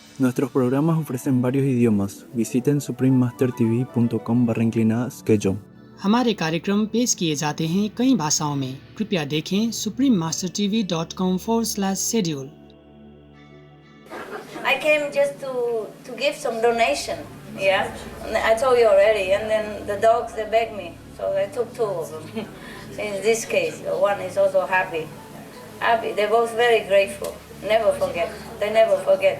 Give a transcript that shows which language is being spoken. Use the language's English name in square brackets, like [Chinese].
[Spanish] Nuestros programas ofrecen varios idiomas. Visiten suprememastertv.com/schedule. [Hindi] हमारे कार्यक्रम पेश किए जाते हैं कई भाषाओं में। कृपया देखें suprememastertv.com/schedule. [English] I came just to give some donation, yeah. I told you already, and then the dogs they begged me, so I took 2 of them. In this case, one is also happy. They're both very grateful. Never forget. They never forget.